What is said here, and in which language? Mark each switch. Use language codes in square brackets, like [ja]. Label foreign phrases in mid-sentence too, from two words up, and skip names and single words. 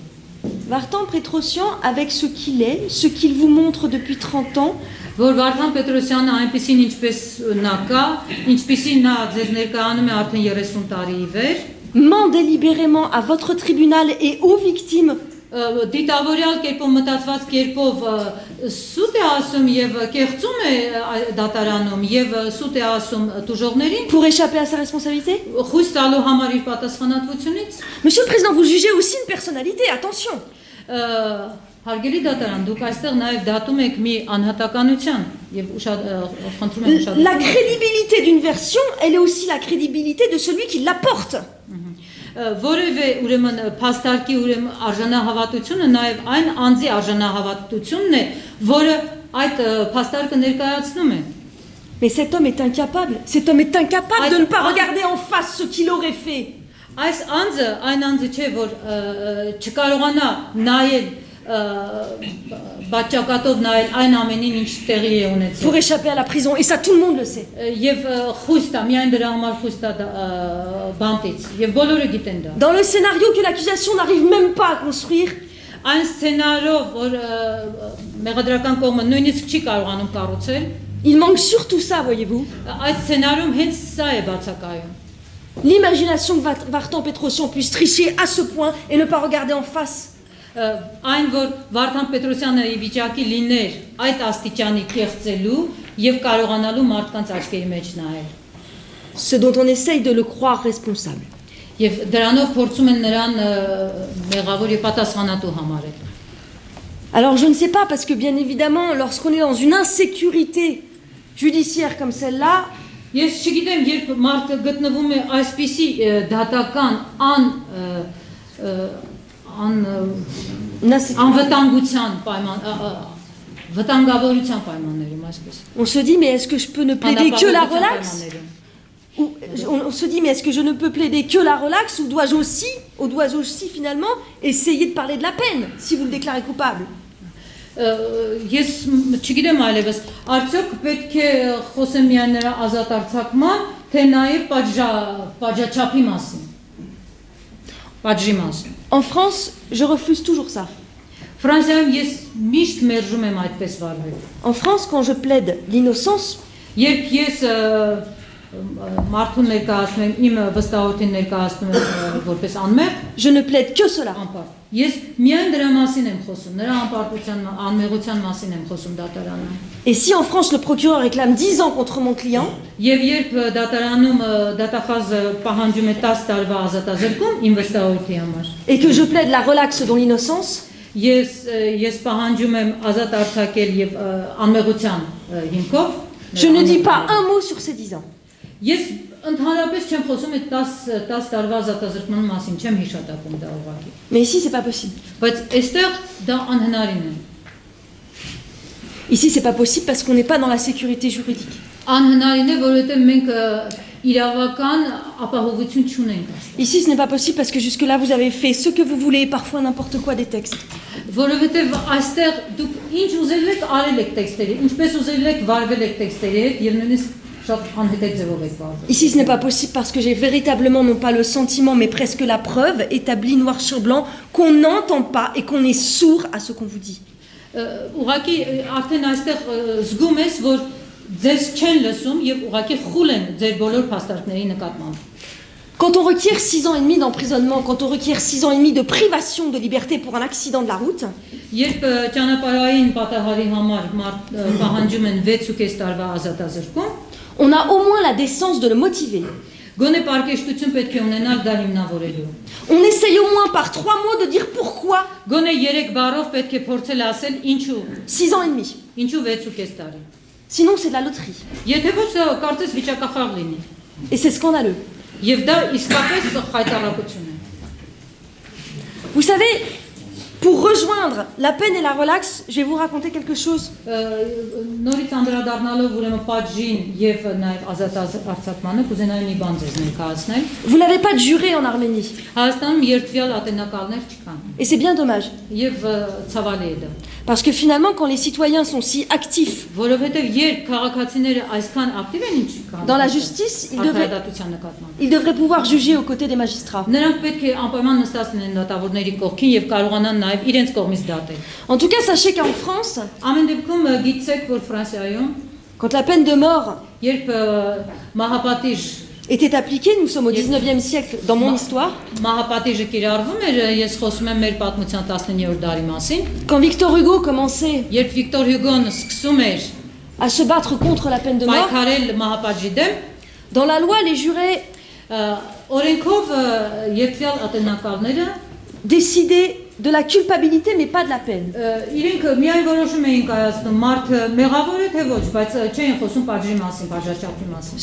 [fr] Vartan Petrosian, avec ce qu'il est, ce qu'il vous montre depuis 30 ans, [hy] Որ Վարդան Պետրոսյանը այնպեսին ինչպես նա կա, ինչպեսի նա ձեզ ներկայանում է արդեն 30 տարի ի վեր, [fr] ment délibérément à votre tribunal et aux victimes [hy] դիտավորյալ կերպով մտածված կերպով սուտ է ասում եւ կեղծում է դատարանում եւ սուտ է ասում տուժողներին [fr] pour échapper à sa responsabilité? [hy] խույս տալու համար իր պատասխանատվությունից [fr] Monsieur le Président, vous jugez aussi une personnalité, attention. [hy] Հարգելի դատարան, դուք այստեղ նաև դատում եք մի անհատականության եւ խնդրում եմ ուշադրություն։ [fr] La crédibilité d'une version, elle est aussi la crédibilité de celui qui l'apporte. [hy] Որևէ ուրեմն փաստարկի ուրեմն արժանահավատությունը նաև այն անձի արժանահավատությունն է, որը այդ փաստարկը ներկայացնում է։ [fr] Mais cet homme est incapable de ne pas regarder en face ce qu'il aurait fait. [hy] Այս անձը այն անձը չէ, որ չկարողանա նայել բաճակատով նայել այն ամենին, ինչ տեղի է ունեցել։ [fr] Pour échapper à la prison, et ça tout le monde le sait. [hy] Եվ խույս տա, միայն դրա համար խույս տա բանտից, եւ բոլորը գիտեն դա։ [fr] Dans le scénario que l'accusation n'arrive même pas à construire, [hy] Այն սցենարով, որ մեղադրական կողմը նույնիսկ չի կարողանում կառուցել, [fr] il manque surtout ça, voyez-vous. [hy] այդ սցենարում հենց սա է բացակայում։ [fr] L'imagination que Vartan Petrosian puisse tricher à ce point et ne pas regarder en face. [hy] Այն որ Վարդան Պետրոսյանը ի վիճակի լիներ այդ աստիճանի կեղծելու եւ կարողանալու մարդկանց աչքերի մեջ նայել։ [fr] Ce dont on essaye de le croire responsable. [hy] Եվ դրանով փորձում են նրան մեղավոր եւ պատասխանատու համարել։ [fr] Alors je ne sais pas parce que bien évidemment lorsqu'on est dans une insécurité judiciaire comme celle-là, [hy] Ես չգիտեմ, երբ մարդը գտնվում է այսպիսի դատական անվտանգության վտանգավորության պայմաններում, այսպես։ [fr] On se dit mais est-ce que je peux ne plaider que la relaxe? Ou on se dit mais est-ce que je ne peux plaider que la relaxe ou dois-je aussi finalement essayer de parler de la peine si vous le déclarez coupable? [hy] Ես չգիտեմ այլևս, արդյոք պետք է խոսեմ միայն նրա ազատ արձակման, թե նաև պատժաչափի մասին, պատժի մասին։ [fr] En France, je refuse toujours ça. [hy] Ֆրանսիայում ես միշտ մերժում եմ այդպես վարվել։ [fr] En France, quand je plaide l'innocence, [hy] Երբ ես մարդուն ներկայացնում եմ, իմ վստահորդին ներկայացնում եմ որպես անմեղ, [fr] je ne plaide que cela. [hy] անպարտ։ Ես միայն դրա մասին եմ խոսում, նրա անպարտության, անմեղության մասին եմ խոսում դատարանում։ [fr] Et si en France le procureur réclame 10 ans contre mon client, [hy] Եվ երբ դատարանում դատախազը պահանջում է 10 տարվա ազատազրկում իմ վստահորդի համար, [fr] et que je plaide la relaxe dans l'innocence, [hy] ես պահանջում եմ ազատ արձակել եւ անմեղության հիմքով, [fr] je ne dis pas un mot sur ces 10 ans. [hy] Ես ընդհանրապես չեմ խոսում այդ 10 տարվա ազատազրկման մասին, չեմ հիշատակում դա ուղղակի։ [fr] Mais ici, c'est pas possible. [hy] Բայց այստեղ դա անհնարին է։ [fr] Ici, c'est pas possible parce qu'on n'est pas dans la sécurité juridique. [hy] Անհնարին է, որովհետեւ մենք իրավական ապահովություն չունենք։ [fr] Ici, ce n'est pas possible parce que jusque-là, vous avez fait ce que vous voulez, parfois n'importe quoi des textes. [hy] Որովհետեւ այստեղ դուք ինչ ուզել եք արել եք տեքստերի, ինչպես ուզել եք վարվել եք տեքստերի հետ եւ նույնիսկ [fr] Ici, ce n'est pas possible parce que j'ai véritablement, non pas le sentiment, mais presque la preuve établie noir sur blanc qu'on n'entend pas et qu'on est sourd à ce qu'on vous dit. [hy] Ուղղակի արդեն այստեղ զգում ես, որ ձեզ չեն լսում եւ ուղղակի խուլ են ձեր բոլոր փաստարկների նկատմամբ։ [fr] Quand on requiert 6 ans et demi d'emprisonnement, quand on requiert 6 ans et demi de privation de liberté pour un accident de la route, [hy] երբ ճանապարհային պատահարի համար պահանջում են 6.5 տարվա ազատազրկում, [fr] on a au moins la décence de le motiver. [hy] Գոնե պարկեշտություն պետք է ունենալ դա հիմնավորելու։ [fr] On essaye au moins par 3 mots de dire pourquoi. [hy] Գոնե 3 բառով պետք է փորձել ասել ինչու։ [fr] 6 ans et demi. [hy] Ինչու 6.5 տարի։ [fr] Sinon, c'est de la loterie. [hy] Եթե ոչ դա կարծես վիճակախաղ լինի։ [fr] Et c'est scandaleux. [hy] Եվ դա իսկապես խայտարակություն է։ [fr] Vous savez, pour rejoindre la peine et la relaxe, je vais vous raconter quelque chose. [hy] Նորից անդրադառնալով ուրեմն պատժին եւ նաեւ ազատ արձակմանը կուզենայի մի բան ձեզ ներկայացնել։ [fr] Vous n'avez pas de juré en Arménie. [hy] Հայաստանում երթվյալ ատենակալներ չկան։ [fr] Et c'est bien dommage. [hy] Եվ ցավալի է դա։ [fr] Parce que finalement, quand les citoyens sont si actifs [hy] Որովհետեւ երբ քաղաքացիները այսքան ակտիվ են ինչ կան [fr] dans la justice, ils devraient pouvoir juger aux côtés des magistrats. [hy] Նրանք պետք է անպայման նստած լինեն դատավորների կողքին եւ կարողանան նաեւ իրենց կողմից դատել։ [fr] En tout cas, sachez qu'en France, [hy] Ամեն դեպքում գիտեք, որ Ֆրանսիայում [fr] quand la peine de mort [hy] երբ մահապատիժ [fr] était appliquée, nous sommes au 19e siècle dans mon histoire. [hy] Մահապատիժը կիրառվում էր, ես խոսում եմ մեր պատմության 19-րդ դարի մասին։ [fr] Quand Victor Hugo commençait [hy] Երբ Վիկտոր Հյուգոն սկսում էր [fr] à se battre contre la peine de mort, [hy] պայքարել մահապատժի դեմ, [fr] dans la loi, les jurés [hy] օրենքով երթվյալ ատենակալները [fr] décidaient de la culpabilité, mais pas de la peine. [hy] Իրենք միայն որոշում էին կայացնում մարդը մեղավոր է թե ոչ, բայց չէին խոսում պատժի մասին, պատժաչափի մասին։